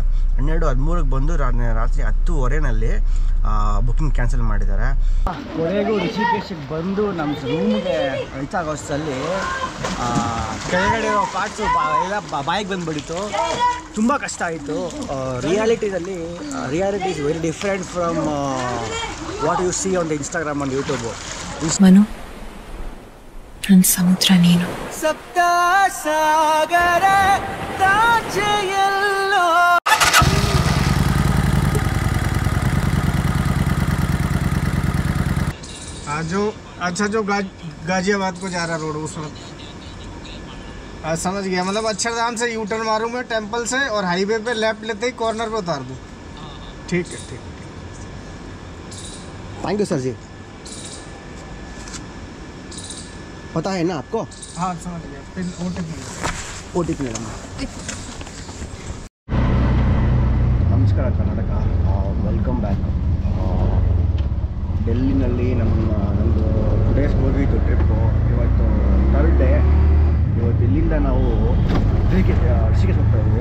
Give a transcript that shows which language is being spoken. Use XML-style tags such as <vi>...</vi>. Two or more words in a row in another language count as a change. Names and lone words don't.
<kn>12:13ಕ್ಕೆ ಬಂದು ರಾತ್ರಿ 10:30ನಲ್ಲಿ</kn> <en>booking cancel</en> <kn>ಮಾಡಿದ್ದಾರೆ. ಕೊನೆಗೂ ರಿಷಿಕೇಶಕ್ಕೆ ಬಂದು ನಮ್ಮ ರೂಮ್ಗೆ ರೀಚ್ ಆಗೋಷ್ಟರಲ್ಲಿ ಕೆಳಗಡೆ ಇರೋ ಪಾರ್ಟ್ಸು ಎಲ್ಲ ಬಾಯಿಗೆ ಬಂದುಬಿಡಿತು. ತುಂಬ ಕಷ್ಟ ಆಯಿತು.</kn> <en>reality is very different from what you see on the Instagram on YouTube.</en> <kn>ಮನು, ನನ್ನ ಸಮುದ್ರ ನೀನು. ಸಪ್ತ ಸಾಗರ ತಾಚೆಯಲ್ಲೋ.</kn> <hi>अच्छा जो गाजियाबाद को जा रहा रोड उस वक्त समझ गया, मतलब अक्षरधाम से यू टर्न मारूँ मैं टेंपल से और हाईवे पे लेफ्ट लेते ही कॉर्नर पे उतार दूँ. ठीक है.</hi> <en>thank you sir जी. पता है ना आपको?</en> <hi>हाँ समझ गया. फिर</hi> <en>OTP madam.</en> <kn>ನಮಸ್ಕಾರ ಕರ್ನಾಟಕ,</kn> <en>welcome back.</en> <kn>ಡೆಲ್ಲಿನಲ್ಲಿ ನಮ್ಮದು 2 ಡೇಸ್ ಹೋಗಿತ್ತು ಟ್ರಿಪ್ಪು. ಇವತ್ತು 3rd ಡೇ. ಇವತ್ತು ಇಲ್ಲಿಂದ ನಾವು ಋಷಿಕೇಶ್ ಹೋಗ್ತಾ ಇದ್ದೀವಿ.</kn>